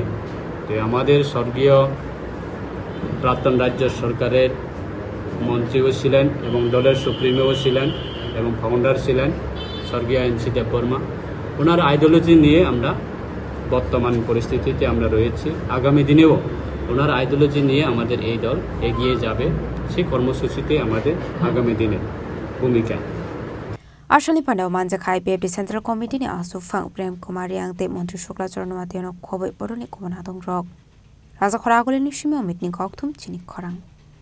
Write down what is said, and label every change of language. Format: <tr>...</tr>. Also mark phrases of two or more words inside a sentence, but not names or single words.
<bn>তো আমাদের স্বর্গীয় প্রাক্তন রাজ্য সরকারের মন্ত্রীও ছিলেন এবং দলের সুপ্রিমোও ছিলেন এবং ফাউন্ডার ছিলেন স্বর্গীয় এনসি দেববর্মা। ওনার আইডিওলজি নিয়ে আমরা বর্তমান পরিস্থিতিতে আমরা রয়েছি। আগামী দিনেও ওনার আইডিওলজি নিয়ে আমাদের এই দল এগিয়ে যাবে। সেই কর্মসূচিতে আমাদের আগামী দিনে ভূমিকা।</bn> <trp>Ashali Pandao Manjaka IPFD Central Committee ni Asufang Prem Kumar Yangte মন্ত্রী শুক্লা চরণওয়াতিয়া খবর বড়নি কুমনা দং রক রাজা খরাগলে নিশিমে অমিত নি কক্থুম চিনি খরাং।</trp>